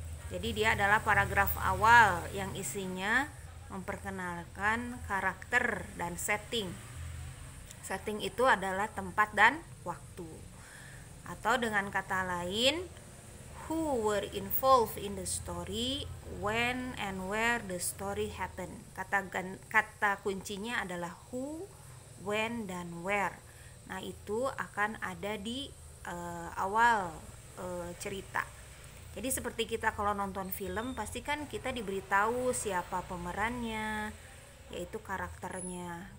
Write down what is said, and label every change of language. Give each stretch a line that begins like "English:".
Indonesian: Jadi dia adalah paragraf awal yang isinya memperkenalkan karakter dan setting. Setting itu adalah tempat dan waktu. Atau dengan kata lain,
English: who were involved in the story, when and where the story happened.
Indonesian: Kata kuncinya adalah who, when, dan where. Nah, itu akan ada di awal cerita. Jadi seperti kita kalau nonton film, pasti kan kita diberitahu siapa pemerannya, yaitu karakternya.